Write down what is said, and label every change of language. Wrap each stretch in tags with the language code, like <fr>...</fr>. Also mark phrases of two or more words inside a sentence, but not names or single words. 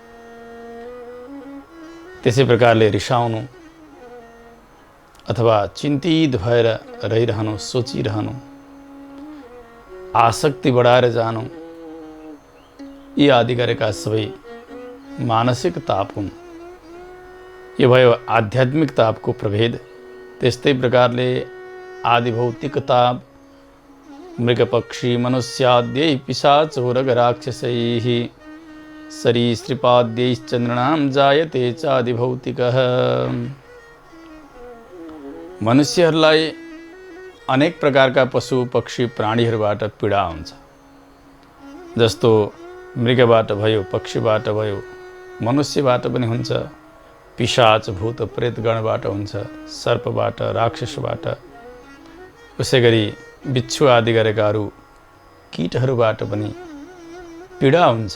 <ne>त्यसै प्रकारले रिसाउनु अथवा चिन्तित भएर रहिरहनु, सोचिरहनु, आसक्ति बढाएर जानु, यी आदि गरेका सबै मानसिक ताप हुन्। यो भयो आध्यात्मिक तापको प्रभेद। त्यस्तै प्रकारले आदिभौतिक ताप</ne> <sa>मृगपक्षी मनुष्याद्यै पिशाचोरग राक्षसैः सरीसृपाद्यैश्चन्द्रणां जायते चादिभौतिकः।</sa> <ne>मनुष्यहरूलाई अनेक प्रकारका पशु पक्षी प्राणीहरूबाट पीडा हुन्छ। जस्तो मृगबाट भयो, पक्षीबाट भयो, मनुष्यबाट पनि हुन्छ, पिशाच भूत प्रेतगणबाट हुन्छ, सर्पबाट, राक्षसबाट, उसै गरी बिच्छू आदि गरेका अरू कीटहरूबाट पनि पीडा हुन्छ।</ne>